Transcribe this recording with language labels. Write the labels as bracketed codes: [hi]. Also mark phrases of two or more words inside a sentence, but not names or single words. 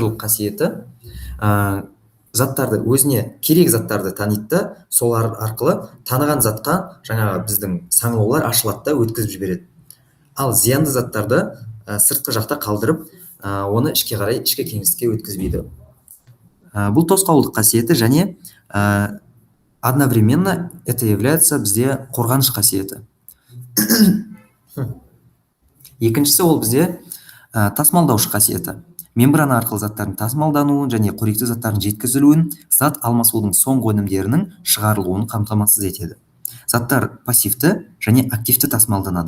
[kk] Сол рецепторлық қасиеті заттарды, өзіне керек заттарды таниды да, солар арқылы таныған затқа жаңағы біздің саңылаулар ашылады да өткізіп жібереді. Ал зиянды заттарды сыртқы жақта қалдырып, оны ішке қарай, ішкі кеңістікке өткізбейді. Бұл тосқауылдық қасиеті, және [ru] одновременно это является [kk] бізде қорғаныш қасиеті. Екіншісі, ол бізде тасымалдаушы қасиеті. Мембрана арқылы заттардың тасымалдануын және қоректі заттардың жеткізілуін, зат алмасудың соңғы өнімдерінің шығарылуын қамтамасыз етеді. Заттар пассивті және активті тасымалданады.